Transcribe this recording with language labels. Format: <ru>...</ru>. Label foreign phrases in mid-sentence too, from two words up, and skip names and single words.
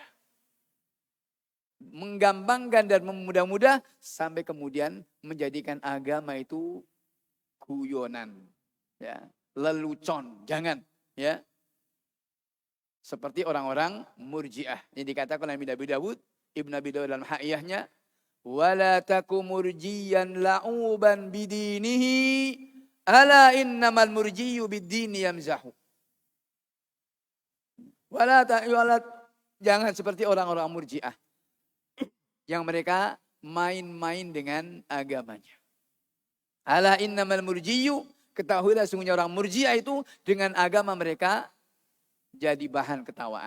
<id>Menggampangkan dan memudah-mudah. Sampai kemudian menjadikan agama itu guyonan. Ya. Lelucon. Jangan. Ya. Seperti orang-orang murji'ah. Ini dikatakan oleh Nabi Dawud. Ibn Abi Dawud dalam ha'iyahnya.</id> <ar>ولا تك مرجيا لعوبا بدينه ألا إنما المرجي بالدين يمزح.</ar> <id>Jangan seperti orang-orang murjiah yang mereka main-main dengan agamanya.</id> <ar>ألا إنما المرجي,</ar> <id>ketahuilah sungguhnya orang murjiah itu dengan agama mereka jadi bahan ketawaan.</id>